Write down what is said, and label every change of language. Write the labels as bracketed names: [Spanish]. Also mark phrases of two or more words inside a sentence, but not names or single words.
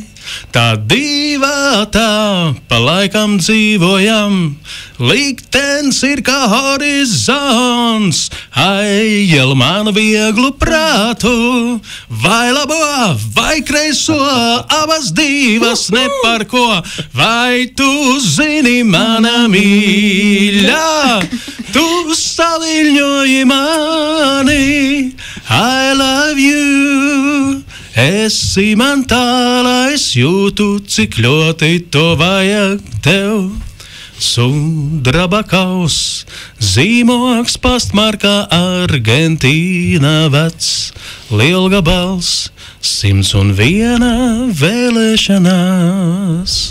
[Latvian] Tā divatā pa laikam dzīvojam, liktenis ir kā horizons, aiel manu vieglu prātu, vai labo, vai kreiso, abas divas ne par ko, vai tu zini, mana mīļā, tu saviļņoji mani, [English] I love you. [Latvian] Esi man tālā, es jūtu, cik ļoti to vajag tev. Sudraba kaus, zīmogs pastmarkā Argentīna vecs, lielgabals, 101 vēlēšanās.